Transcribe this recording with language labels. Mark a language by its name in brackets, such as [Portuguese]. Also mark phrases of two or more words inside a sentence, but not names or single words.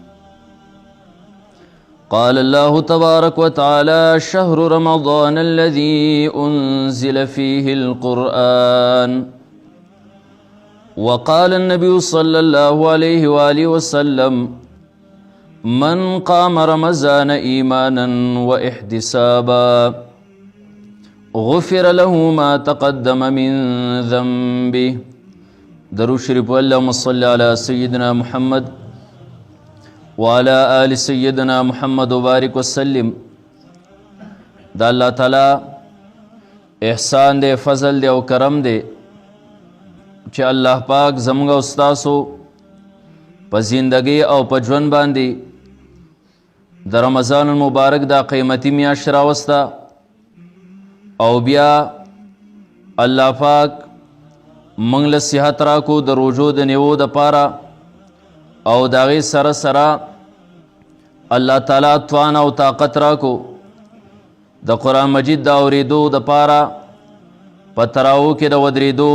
[Arabic] قال الله تبارك وتعالى شهر رمضان الذي أنزل فيه القرآن وقال النبي صلى الله عليه وآله وسلم من قام رمضان إيمانا واحتسابا غفر له ما تقدم من ذنبه. [Pashto] درود شریف [Arabic] اللهم صل على سيدنا محمد وعلى آل سيدنا محمد وبارك وسلم. [Pashto] دا اللہ تعالی احسان دے، فضل دے او کرم دے چې الله پاک زموږ او ستاسو په زندګۍ او په ژوند باندې د رمضان المبارک دا قیمتي میاشت راوسته او بیا الله پاک موږ له صحت راکو د روژو د نیو دپاره او د هغې سره سره الله تعالی توان او طاقت راکو د قرآن مجید د اورېدو دپاره په تراو کې د ودرېدو.